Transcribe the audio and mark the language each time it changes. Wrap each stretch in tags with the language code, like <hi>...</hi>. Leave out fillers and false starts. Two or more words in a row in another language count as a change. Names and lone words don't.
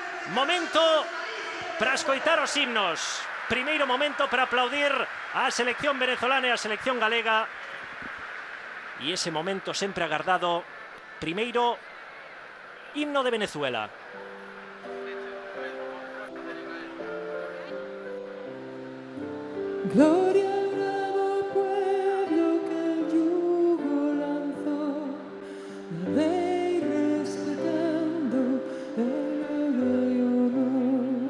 <gl>Momento para escoitar os himnos. Primeiro momento para aplaudir a selección venezolana e a selección galega. E ese momento sempre agardado. Primeiro, himno de Venezuela.</gl> <es>Gloria al bravo pueblo que el yugo lanzó, la ley respetando el honor y honor.</es>